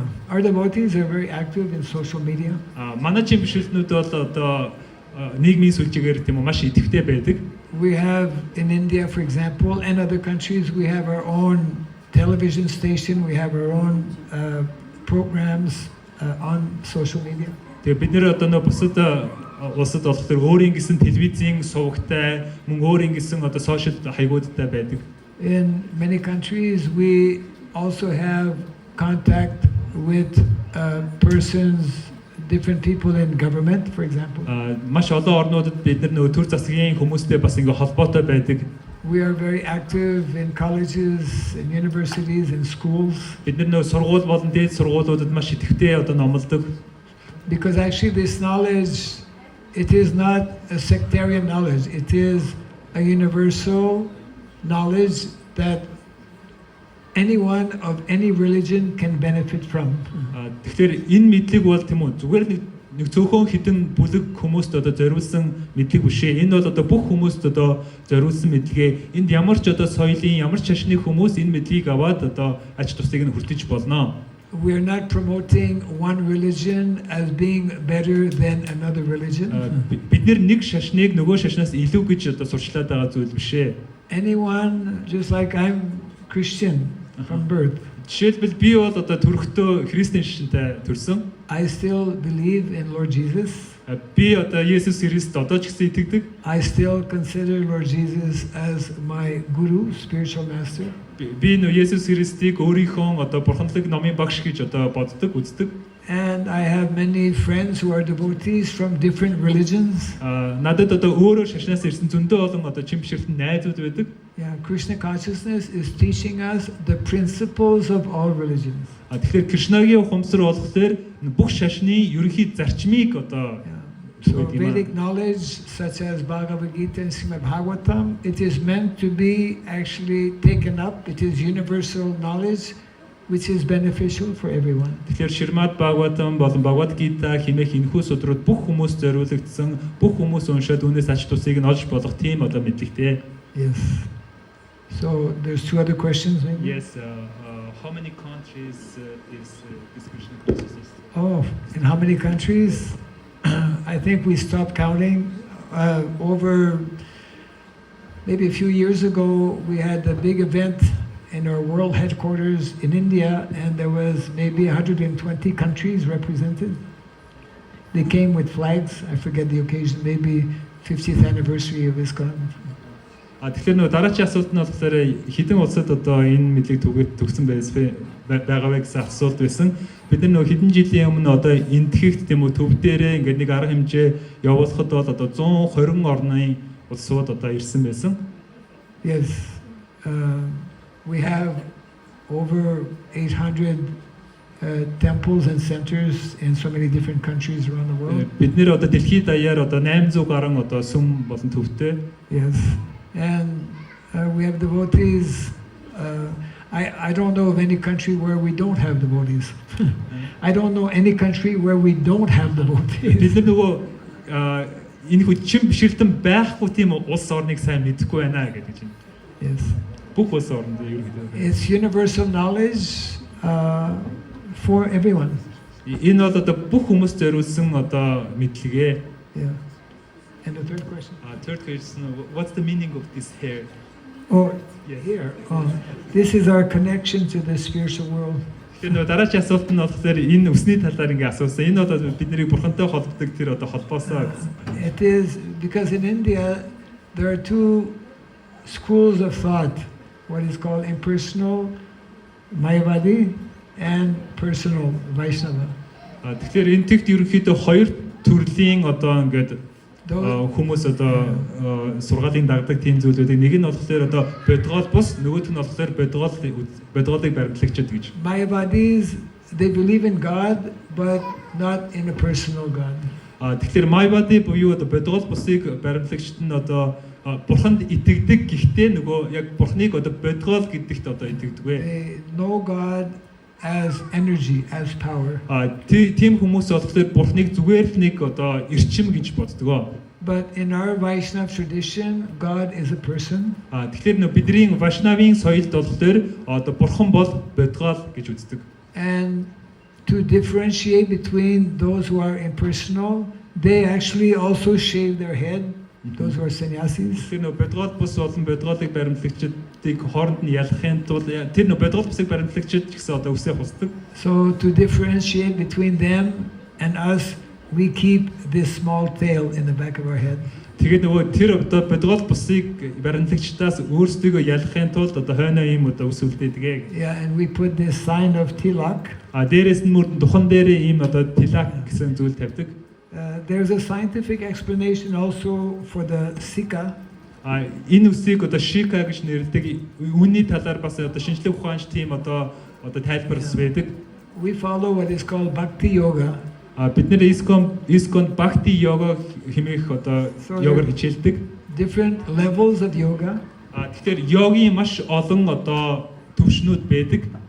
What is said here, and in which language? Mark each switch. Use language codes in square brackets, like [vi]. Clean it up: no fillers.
[en] Our devotees are very active in social media. [mn] Манай чинь бишүүлтнүүд бол одоо нийгмийн сүлжээгээр тийм үү маш идэвхтэй байдаг. [en] We have in India, for example, and other countries, we have our own television station, we have our own programs on social media. [mn] Тэгээ бид нэр одоо нөө бусад улсад болохоор өөрийн гэсэн телевизийн сувагтай, мөн өөрийн гэсэн одоо сошиал хаягуудтай байдаг. [en] In many countries, we also have contact with persons, different people in government, for example. [mn] Маш олон орнуудад бид нар нөө төр засгийн хүмүүстэй бас ингээ холбоотой байдаг. [en] We are very active in colleges, in universities, in schools, [mn] Бид нар нөө сургууль болон дээд сургуулиудад маш идэвхтэй одоо номлодог. [en] because actually this knowledge, it is not a sectarian knowledge. It is a universal knowledge that anyone of any religion can benefit from. [mn] Тэгэхээр энэ мэдлэг бол тийм үү зүгээр нэг цөөхөн хідэн бүлэг хүмүүст одоо зориулсан мэдлэг биш ээ. Энэ бол одоо бүх хүмүүст одоо зориулсан мэдлэгээ. Энд ямар ч одоо соёлын ямар ч шашны хүмүүс энэ мэдлэгийг аваад одоо ач тусыг нь хүртэж болно. [en] We are not promoting one religion as being better than another religion. [mn] Бид нэг шашныг нөгөө шашнаас илүү гэж одоо сурчлаад байгаа зүйл биш ээ. [en] Anyone, just like I'm Christian from birth, [mn] Жишээлбэл би бол одоо төрөхдөө христийн шашинтай төрсөн. [en] I still believe in Lord Jesus. [mn] Би одоо Есүс Христ одоо ч гэсэн итгэдэг. [en] I still consider Lord Jesus as my guru, spiritual master. [mn] Би нөө Есүс Христийг өөрийнхөө одоо бурханлаг номын багш гэж одоо боддог, үздэг. [en] And I have many friends who are devotees from different religions. [mn] Надад одоо өөрөөр шашнаас ирсэн зөндөө олон одоо чин бишрэлтэн найзууд байдаг. [en] Yeah, Krishna consciousness is teaching us the principles of all religions. [mn] Тэгэхээр Кришнагийн ухамсар болохоор бүх шашны ерөнхий зарчмыг одоо [en] So Vedic knowledge such as Bhagavad Gita and Srimad Bhagavatam, it is meant to be actually taken up. It is universal knowledge which is beneficial for everyone. [mn] Тэгэхээр Шримад Бхагаватам болон Бхагавад Гита хэмээх энэхүү судрууд бүх хүмүүс зориулагдсан, бүх хүмүүс уншаад үүнээс ач тусыг нь олж болох тийм одоо мэдлэгтэй. [en] Yes. So there's two other questions maybe? Yes, how many countries is this Krishna consciousness? Oh, in how many countries? I think we stopped counting. Over maybe a few years ago, we had a big event in our world headquarters in India, and there was maybe 120 countries represented. They came with flags. I forget the occasion, maybe 50th anniversary of ISKCON. [mn] Тэгэхээр нөгөө дараачийн асуулт нь болохоор хэдэн улсад одоо энэ мэдлэг төгсөн байгаа вэ гэсэн асуулт байсан. Бид нар нөгөө хэдэн жилийн өмнө одоо энтхэгт тийм үү төв дээрээ ингээд нэг арга хэмжээ явуулахад бол одоо 120 орны улсууд одоо ирсэн байсан. [en] Yes, we have over 800 temples and centers in so many different countries around the world. [mn] Бид нэр одоо дэлхийд даяар одоо 800 гаруй одоо сүм болон төвтэй. [en] Yes, and we have devotees. I don't know of any country where we don't have devotees. I don't know any country where we don't have [mn] Бид [en] devotees. [mn] нар нөгөө энэ хүчин бишрэлтэн байхгүй тийм улс орныг сайн мэдэхгүй байна гэдэг чинь. [en] Yes, [mn] Бүх улс орнд ерөнхийдөө. [en] it's universal knowledge for everyone. [mn] Энэ бол одоо бүх хүмүүст зориулсан одоо мэдлэгээ. [en] Yeah. And the third question. Third question, what's the meaning of this hair? Oh, Yes. here. This is our connection to the spiritual world. [mn] Тэгэхээр нөгөө дараачийн асуулт нь болохоор энэ өсний талаар ингээ асуусан. Энэ бол бидний бурхантай холбогддог тэр одоо холбоосоо гэсэн. [en] It is because in India there are two schools of thought. What is called impersonal Mayavadi and personal Vaishnava. [mn] Тэгэхээр энэ тэгт ерөнхийдөө хоёр төрлийн одоо ингээд [en] Those, [mn] хүмүүс одоо сургаалын дагдаг тийм зүйлүүдийг нэг нь болохоор одоо бодгоол бус, нөгөөх нь болохоор бодгоолыг баримтлагчид гэж. [en] Mayavadis, they believe in God but not in a personal God. [mn] Тэгэхээр Майвади буюу одоо бодгоол бусыг баримтлагчид нь одоо бурханд итгэдэг гэхдээ нөгөө яг бурхныг одоо бодгоол гэдэгт одоо итгэдэг вэ. [en] They know God as energy, as power. [mn] Тийм хүмүүс болохоор бурхныг зүгээр л нэг одоо эрчим гэж боддог. [en] But in our Vaishnava tradition, God is a person. [mn] Тэгэхээр нөө бидний Вайшнавын соёлд болохоор одоо бурхан бол бодгоол гэж үздэг. [en] And to differentiate between those who are impersonal, they actually also shave their head, those who are sannyasis. [mn] Тэгэхээр нөө бодгоол бус болон бодгоолыг баримтлагчдыг хооронд нь ялахын тулд тэр нөө бодгоол бусыг баримтлагчид ч гэсэн одоо үсээ хусдаг. [en] So to differentiate between them and us, we keep this small tail in the back of our head. [mn] Тэгээд нөгөө тэр одоо бодгоол бусыг баримтлагчдаас өөрсдийгөө ялахын тулд одоо хойноо ийм одоо үс үлдээдэг. [en] Yeah, and we put this sign of tilak. [mn] Дээрээс нь мөрдөн духан дээрээ ийм одоо тилак гэсэн зүйл тавьдаг. [en] There's a scientific explanation also for the Sika. [mn] Энэ үсийг одоо Shika гэж нэрлэдэг. Үүний талаар бас одоо шинжлэх ухаанч тийм одоо тайлбар байдаг. [en] We follow what is called Bhakti Yoga. [mn] Бид нэр Iskon Bhakti Yoga хэмээх одоо йогоор хичээлдэг. [en] Different levels of yoga. [mn] Тэгэхээр йогийн маш олон одоо төвшнүүд байдаг.